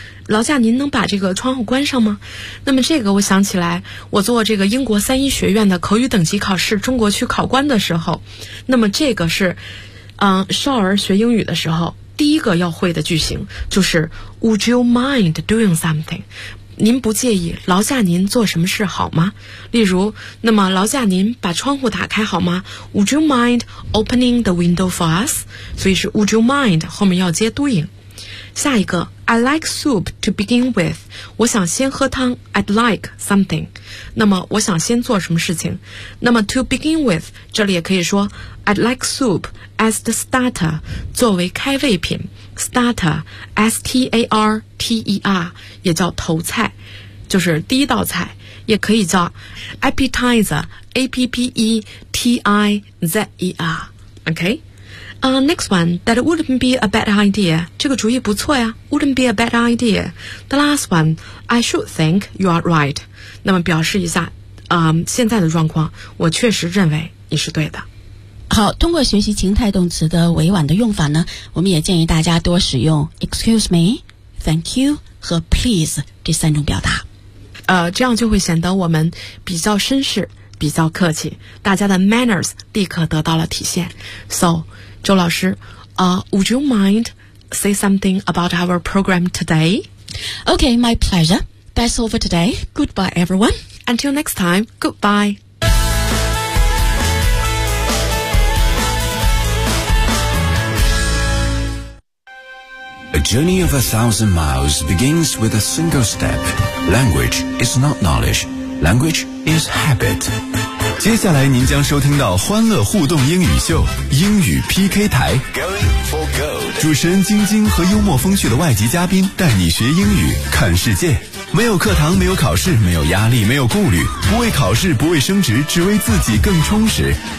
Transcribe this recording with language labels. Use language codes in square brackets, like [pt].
[zh] 劳驾您能把这个窗户关上吗？那么这个我想起来，我做这个英国三一学院的口语等级考试中国区考官的时候，那么这个是，少儿学英语的时候。第一个要会的句型就是 Would you mind doing something？您不介意劳驾您做什么事好吗？例如，那么劳驾您把窗户打开好吗？ [en] Would you mind opening the window for us？ [zh] 所以是 Would you mind 后面要接 doing。下一个 I like soup to begin with，我想先喝汤。 I'd like something，那么我想先做什么事情。那么 to begin with 这里也可以说 I'd like soup as the starter，作为开胃品。 Starter S-T-A-R-T-E-R 也叫头菜，就是第一道菜，也可以叫 Appetizer A-P-P-E-T-I-Z-E-R。 OK， [en] Next one, that wouldn't be a bad idea. 这个主意不错呀 wouldn't be a bad idea. The last one, I should think you are right. [zh] 那么表示一下、现在的状况，我确实认为你是对的。好，通过学习情态动词的委婉的用法呢，我们也建议大家多使用 excuse me, thank you 和 please 这三种表达。这样就会显得我们比较绅士，比较客气，大家的 manners 立刻得到了体现。 [en] So, 周老师、 Would you mind say something about our program today? Okay, my pleasure. That's all for today. Goodbye, everyone. Until next time, goodbye. A journey of 1,000 miles begins with a single step. Language is not knowledge. Language is habit. [zh] 接下来您将收听到欢乐互动英语秀英语 PK 台。 [en] Going for gold. [zh] 主持人晶晶和幽默风趣的外籍嘉宾带你学英语看世界。没有课堂，没有考试，没有压力，没有顾虑，不为考试，不为升职，只为自己更充实。